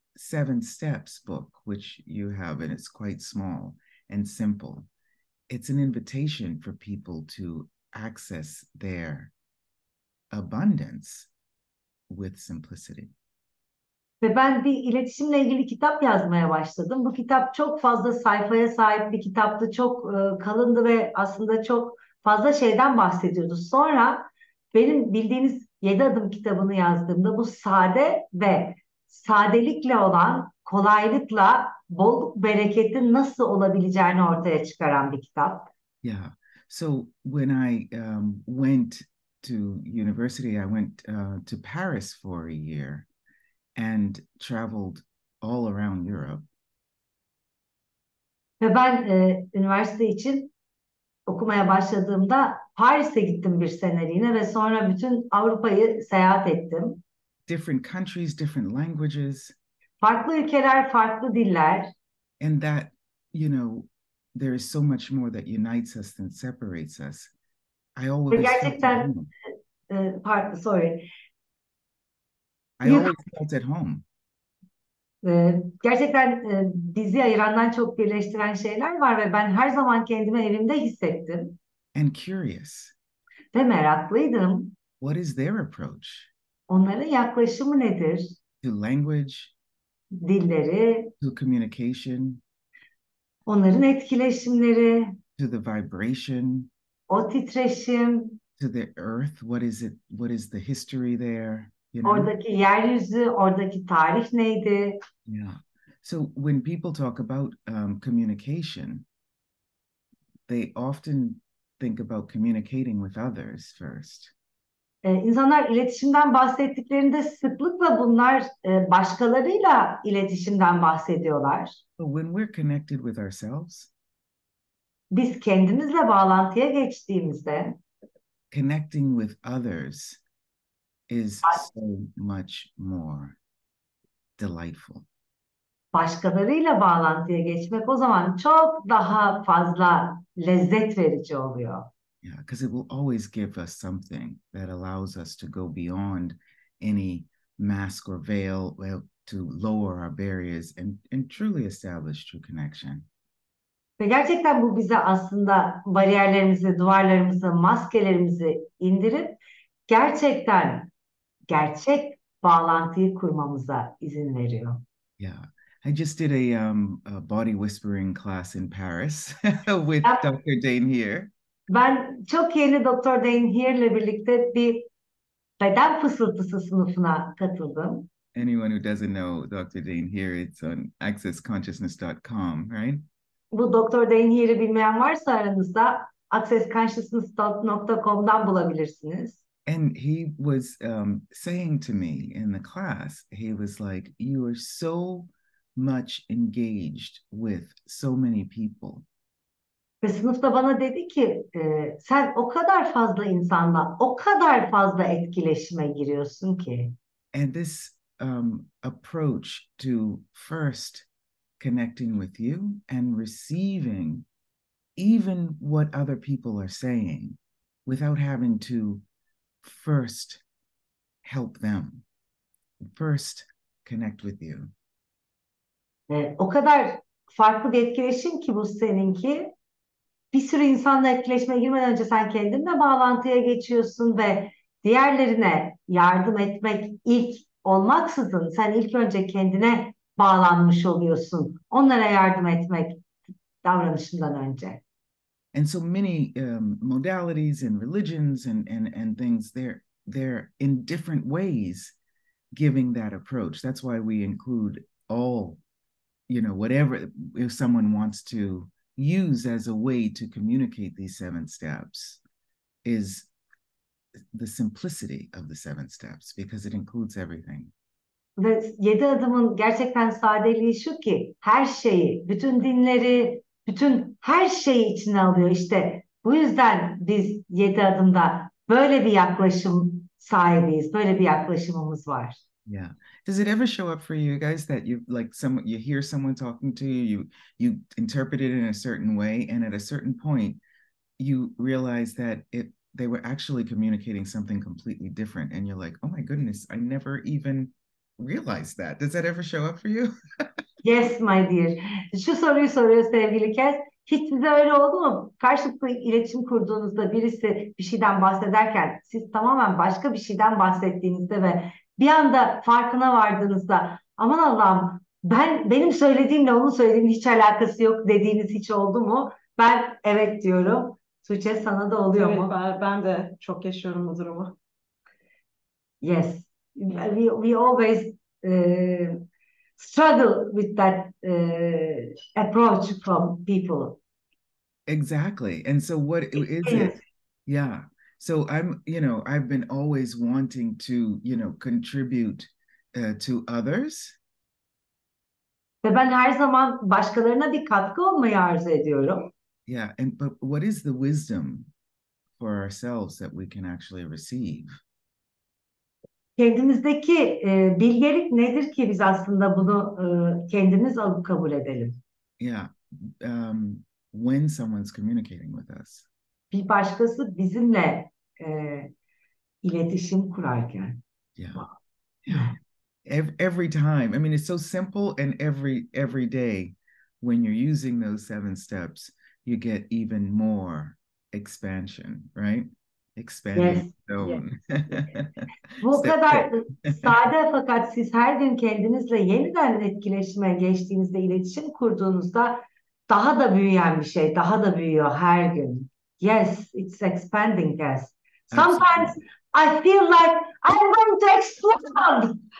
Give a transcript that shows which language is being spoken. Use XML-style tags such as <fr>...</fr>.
<en>Seven Steps book, which you have, and it's quite small and simple. It's an invitation for people to access their abundance with simplicity.</en> <tr>Ve ben bir iletişimle ilgili kitap yazmaya başladım. Bu kitap çok fazla sayfaya sahip bir kitaptı. Çok kalındı ve aslında çok fazla şeyden bahsediyordu. Sonra benim bildiğiniz 7 adım kitabını yazdığımda bu sade ve sadelikle olan kolaylıkla bolluk bereketin nasıl olabileceğini ortaya çıkaran bir kitap.</tr> <en>Yeah. So when I went to university, I went to Paris for a year and traveled all around Europe.</en> <tr>Ve ben üniversite için okumaya başladığımda Paris'e gittim bir seneliğine ve sonra bütün Avrupa'yı seyahat ettim.</tr> <en>Different countries, different languages.</en> <tr>Farklı ülkeler, farklı diller.</tr> <en>And that, you know, there is so much more that unites us than separates us. I always</en> <tr>Gerçekten, pardon, sorry.</tr> <en>I always felt at home.</en> <tr>Gerçekten bizi ayırandan çok birleştiren şeyler var ve ben her zaman kendimi evimde hissettim.</tr> <en>And curious.</en> <tr>Ve meraklıydım.</tr> <en>What is their approach?</en> <tr>Onların yaklaşımı nedir?</tr> <en>To language,</en> <tr>dilleri,</tr> <en>to communication,</en> <tr>onların etkileşimleri,</tr> <en>to the vibration,</en> <tr>o titreşim,</tr> <en>to the earth. What is it? What is the history there? You know?</en> <tr>oradaki yeryüzü, oradaki tarih neydi?</tr> <en>Yeah. So when people talk about communication, they often think about communicating with others first.</en> <tr>İnsanlar iletişimden bahsettiklerinde sıklıkla bunlar başkalarıyla iletişimden bahsediyorlar.</tr> <en>But when we're connected with ourselves,</en> <tr>Biz kendimizle bağlantıya geçtiğimizde</tr> <en>connecting with others is so much more delightful.</en> <tr>Başkalarıyla bağlantıya geçmek o zaman çok daha fazla lezzet verici oluyor.</tr> <en>Yeah, because it will always give us something that allows us to go beyond any mask or veil, to lower our barriers and truly establish true connection.</en> <tr>Ve gerçekten bu bize aslında bariyerlerimizi, duvarlarımızı, maskelerimizi indirip gerçekten gerçek bağlantıyı kurmamıza izin veriyor.</tr> <en>Yeah. I just did a body whispering class in Paris with Dr. Dane here.</en> <tr>Ben çok yeni Dr. Dane Here'le birlikte bir beden fısıltısı sınıfına katıldım.</tr> <en>Anyone who doesn't know Dr. Dane Here, it's on accessconsciousness.com, right?</en> <tr>Bu Dr. Dane Here'i bilmeyen varsa aranızda accessconsciousness.com'dan bulabilirsiniz.</tr> <en>And he was saying to me in the class, he was like, you are so much engaged with so many people.</en> <tr>Ve sınıfta bana dedi ki sen o kadar fazla insanla, o kadar fazla etkileşime giriyorsun ki.</tr> <en>And this approach to first connecting with you and receiving even what other people are saying without having to first help them, first connect with you.</en> <tr>O kadar farklı bir etkileşim ki bu seninki. Bir sürü insanla etkileşime girmeden önce sen kendinle bağlantıya geçiyorsun ve diğerlerine yardım etmek ilk olmaksızın sen ilk önce kendine bağlanmış oluyorsun. Onlara yardım etmek davranışından önce.</tr> <en>And so many modalities and religions and things, they're in different ways giving that approach. That's why we include all, you know, whatever, if someone wants to use as a way to communicate these 7 steps, is the simplicity of the 7 steps, because it includes everything.</en> <tr>Ve 7 adımın gerçekten sadeliği şu ki her şeyi, bütün dinleri, bütün her şeyi içine alıyor. İşte bu yüzden biz 7 adımda böyle bir yaklaşım sahibiyiz, böyle bir yaklaşımımız var.</tr> <en>Yeah. Does it ever show up for you guys that you like you hear someone talking to you, you interpret it in a certain way, and at a certain point you realize that they were actually communicating something completely different, and you're like, oh my goodness, I never even realize that. Does that ever show up for you? Yes, my dear.</en> <tr>Şu soruyu soruyor sevgili Kes. Hiç size öyle oldu mu? Karşılıklı iletişim kurduğunuzda birisi bir şeyden bahsederken siz tamamen başka bir şeyden bahsettiğinizde ve bir anda farkına vardığınızda aman Allah'ım benim söylediğimle onun söylediğinin hiç alakası yok dediğiniz hiç oldu mu? Ben evet diyorum. Tuğçe sana da oluyor Evet, mu? ben de çok yaşıyorum bu durumu.</tr> <en>Yes. We always struggle with that approach from people. Exactly. And so what is it? Yeah. So I've been always wanting to, contribute to others.</en> <tr>Ve ben her zaman başkalarına bir katkı olmayı arzu ediyorum.</tr> <en>Yeah. But what is the wisdom for ourselves that we can actually receive?</en> <tr>Kendimizdeki bilgelik nedir ki biz aslında bunu kendimiz alıp kabul edelim?</tr> <en>Yeah. When someone's communicating with us.</en> <tr>Bir başkası bizimle iletişim kurarken.</tr> <en>Yeah. Wow. Yeah. Every time. I mean, it's so simple, and every day when you're using those 7 steps, you get even more expansion, right? Expanding Yes. zone.</en> <tr>Bu kadar sade fakat siz her gün kendinizle yeniden etkileşime geçtiğinizde, iletişim kurduğunuzda daha da büyüyen bir şey, daha da büyüyor her gün.</tr> <en>Yes, it's expanding, yes. Sometimes I feel like I'm going to explode.</en>